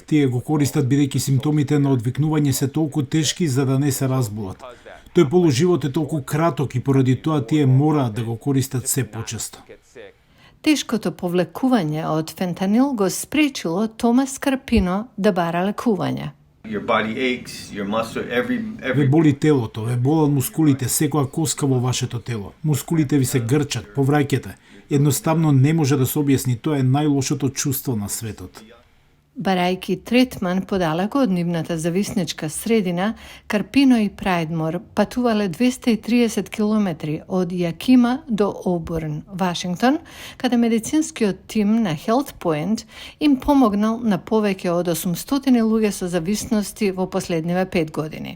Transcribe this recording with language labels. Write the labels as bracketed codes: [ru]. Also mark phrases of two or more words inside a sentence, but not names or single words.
[mk] Тие го користат бидејќи симптомите на одвикнување се толку тешки за да не се разболат. Тој полуживот е толку краток и поради тоа тие мораат да го користат се почесто. Тешкото повлекување од фентанил го спречило Томас Карпино да бара лекување. [en] Your body aches, your muscle, [mk] Ве [en] every [mk] боли телото, ве болат мускулите, секоја коска во вашето тело. Мускулите ви се грчат, повраќате. Едноставно не може да се објасни, тоа е најлошото чувство на светот. Барајки третман подалеку од нивната зависничка средина, Карпино и Прајдмор патувале 230 километри од Јакима до Обурн, Вашингтон, каде медицинскиот тим на [en] Health Point [mk] им помогнал на повеќе од 800 луѓе со зависности во последниве 5 години.